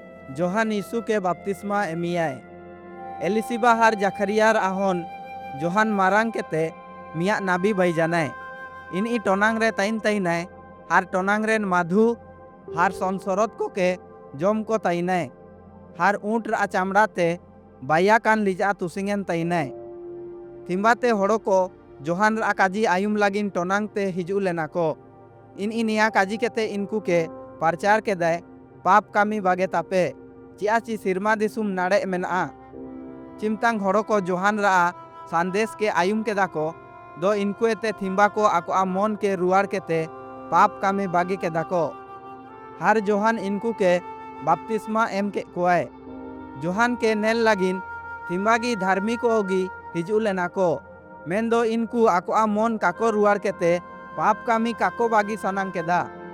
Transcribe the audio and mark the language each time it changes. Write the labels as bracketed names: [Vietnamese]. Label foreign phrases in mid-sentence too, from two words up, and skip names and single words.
[Mundari] जोहान यीशु के बपतिस्मा एमियाय। एलिसिबा हार जखरियार आहन जोहान मारांग केते मिया नाबी भाई जानाय। इन ई टोनांग रे ताइन ताइनाय हार टोनांग रेन माधु हार संसरत को के जम को ताइनाय। हार ऊँट रा चामड़ाते बाया कान लिजा तुसिंगेन ताइनाय। थिम्बाते होड़ो को जोहान रा काजी आयुम लागिन टोनांग ते हिजू लेना को। इन ई निया काजी केते इनकू के प्रचार के दाय पाप कामी बागे तापे चियाची सिरमा दिसुम नाड़े मेना। चिमतांग होड़ो को जोहान रा संदेश के आयुम के दाको दो इनको एते थिम्बा को आको मन के रुआर केते पाप कामी बागे के दाको। हार जोहान इनकू के बपतिस्मा एम के कोआय। जोहान के नेल लागिन थिम्बागी धार्मिक ओगी हिजू लेना को मेन दो इनकू आको मन काको रुआर केते पाप कामी काको बागी सनांग के दा।